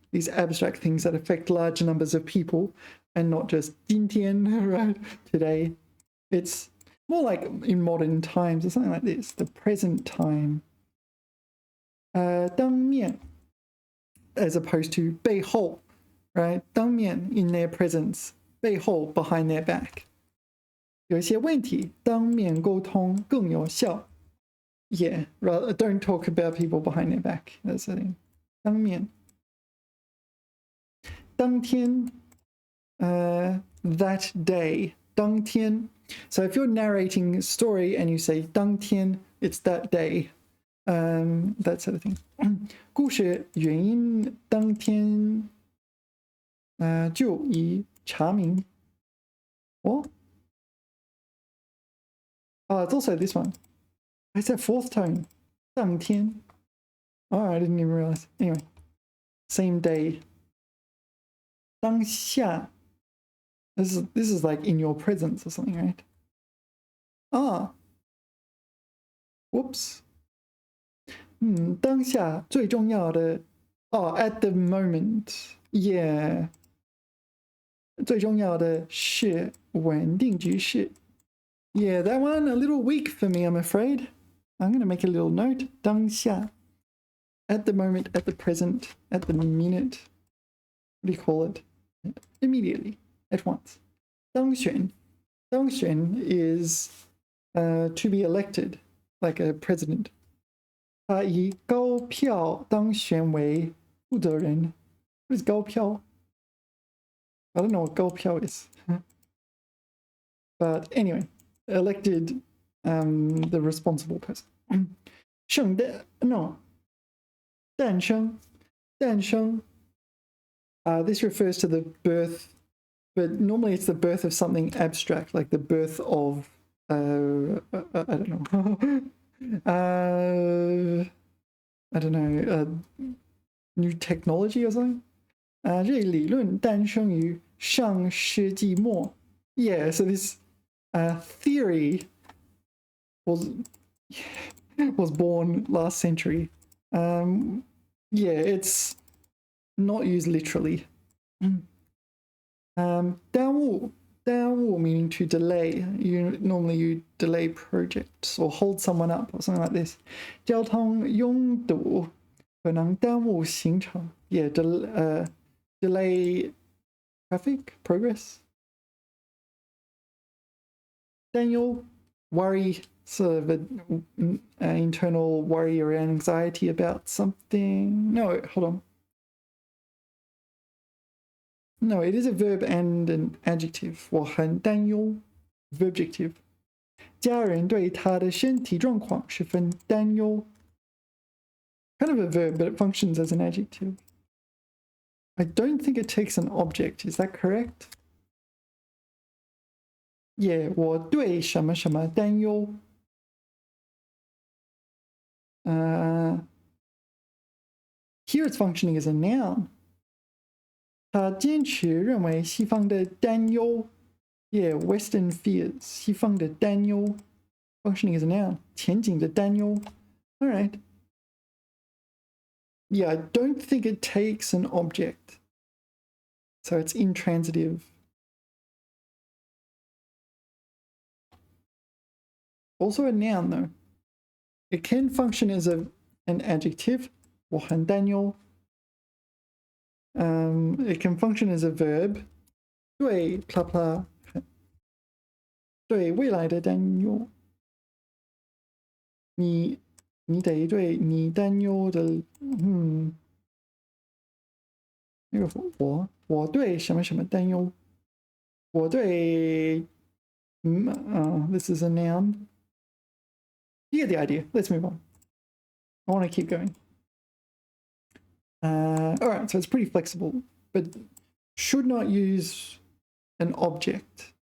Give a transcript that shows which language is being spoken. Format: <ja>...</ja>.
<en>these abstract things that affect large numbers of people and not just 今天, right? Today. It's more like in modern times or something like this, the present time. 当面 as opposed to 背后, right? 当面 in their presence, 背后 behind their back.</en> <zh>有一些问题当面沟通更有效.</zh> <en>Yeah, rather don't talk about people behind their back. That's the thing. 当面. 当天 that day. 当天. So if you're narrating a story and you say 当天, it's that day. That sort of thing.</en> <zh>故事原因当天就已查明.</zh> <en>What? Oh, it's also this one. It's that fourth tone. 当天.Oh, I didn't even realize. Anyway, same day. 当下. This is like in your presence or something, right? Ah. Whoops.</en> <zh>当下最重要的</zh> <en>Oh, at the moment.</en> <zh>Yeah. 最重要的是稳定局势.</zh> <en>Yeah, that one a little weak for me, I'm afraid. I'm going to make a little note.</en> <zh>当下.</zh> <en>At the moment, at the present, at the minute. What do you call it? Immediately, at once. 当选. 当选 is to be elected, like a president.</en> <zh>他以高票当选为负责人.</zh> <en>What is 高票? I don't know what 高票 is. But anyway, elected the responsible person.</en> <zh>诞生.</zh> <en>This refers to the birth, but normally it's the birth of something abstract, like the birth of, I don't know, new technology or something.</en> <zh>这理论诞生于上世纪末.</zh> <en>Yeah, so this theory was born last century. Yeah, it's not used literally. 耽误 meaning to delay. Normally you delay projects or hold someone up or something like this.</en> <zh>交通拥堵可能耽误行程.</zh> <en>Yeah, delay traffic progress. 担忧 worry, sort of an internal worry or anxiety about something. No, hold on. No, it is a verb and an adjective.</en> <zh>我很担忧 verbjective. 家人对他的身体状况十分担忧.</zh> <en>Kind of a verb, but it functions as an adjective. I don't think it takes an object. Is that correct?</en> <zh>Yeah, 我对什么什么担忧.</zh> <en>Here it's functioning as a noun.</en> <zh>他坚持认为西方的担忧</zh> <en>Yeah, Western fears.</en> <zh>西方的担忧</zh> <en>functioning as a noun.</en> <zh>前景的担忧</zh> <en>All right. Yeah, I don't think it takes an object. So it's intransitive. Also a noun though. It can function as an adjective.</en> <zh>我很担忧.</zh> <en>It can function as a verb.</en> <zh>对 blah blah. 对未来的担忧. 你得对你担忧的那个我对什么什么担忧. 我对</zh> <en>this is a noun. You get the idea. Let's move on. I want to keep going. All right, so it's pretty flexible, but should not use an object.</en>